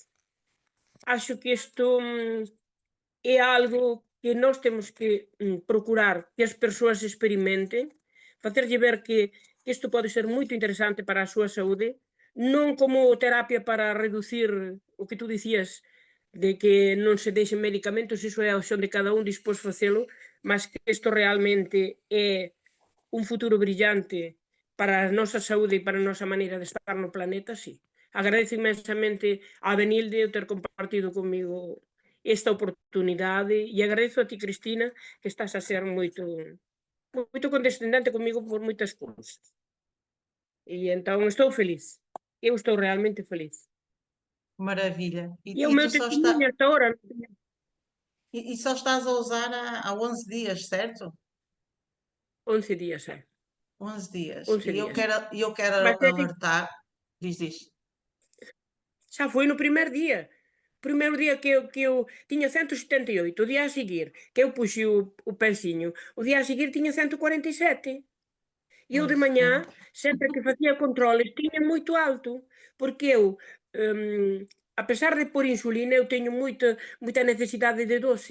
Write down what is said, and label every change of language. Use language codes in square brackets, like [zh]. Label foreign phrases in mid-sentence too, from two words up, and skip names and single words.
[gl] Acho que isto é algo que nós temos que procurar que as persoas experimenten, facerlle ver que isto pode ser moito interesante para a súa saúde, non como terapia para reducir o que tú dicías de que non se deixen medicamentos, iso é a opción de cada un dispós facelo, mas que isto realmente é un futuro brillante para a nosa saúde e para a nosa maneira de estar no planeta, sí. Agradezo inmensamente a Benilde o ter compartido comigo esta oportunidade e agradezo a ti, Cristina, que estás a ser moito condescendente comigo por moitas cousas. E entón estou feliz. Eu estou realmente feliz. [pt] Maravilha. [gl] E o meu testemunho esta hora. [pt] E só estás a usar há 11 dias, certo? [gl] 11 días, [pt] 11 dias. 11 [gl] E eu días. quero [pt] Mas é que alertar. Diz. [gl] xa foi no primeiro dia. Primeiro dia que eu tiña 178, o día a seguir, que eu puxe o pensiño, o día a seguir tiña 147. E eu de Pois, mañá, sempre que facía controles, tiña moito alto, porque eu, a pesar de por insulina, eu teño moita necesidade de doce.